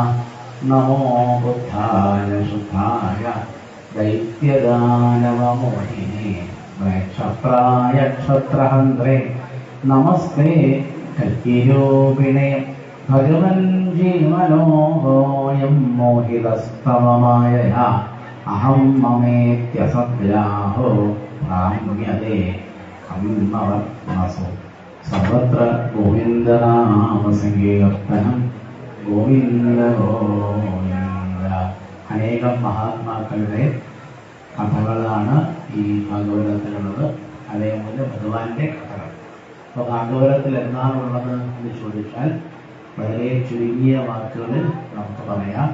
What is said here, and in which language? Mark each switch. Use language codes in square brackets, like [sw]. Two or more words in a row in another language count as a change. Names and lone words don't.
[sa] नमो बुद्धाय शुद्धाय दैत्यदानवमोहिने क्षत्राय क्षत्रहन्त्रे नमस्ते कल्किरूपिणे भगवन् जीवनोऽयं मोहितस्तममायया अहं ममेत्यसद्व्याहो प्राम्यते कम्मवर्मसु। सर्वत्र गोविन्दनामसङ्कीर्तनं ഗോവിന്ദ ഗോവിന്ദ. [ml] അനേകം മഹാത്മാക്കളുടെ കഥകളാണ് ഈ ഭാഗവതത്തിലുള്ളത്. അതേപോലെ ഭഗവാന്റെ കഥകൾ. അപ്പോൾ ഭാഗവതത്തിൽ എന്താണുള്ളത് എന്ന് ചോദിച്ചാൽ വളരെ ചുരുങ്ങിയ വാക്കുകളിൽ നമുക്ക് പറയാം.